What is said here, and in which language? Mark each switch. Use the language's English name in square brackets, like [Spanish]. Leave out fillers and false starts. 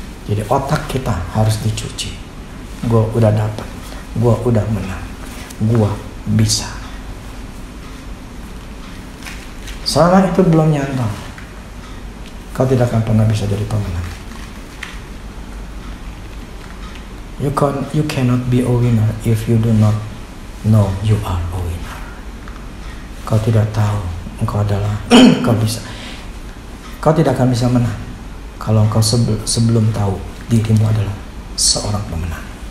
[Indonesian] Jadi otak kita harus dicuci. Gua udah dapat, gua udah menang, gua bisa. Selama itu belum nyantol, kau tidak akan pernah bisa jadi pemenang. [English] You cannot be a winner if you do not know you are a winner. [Indonesian] Kau tidak tahu engkau adalah kau bisa. Kau tidak akan bisa menang kalau engkau sebelum tahu dirimu adalah seorang pemenang.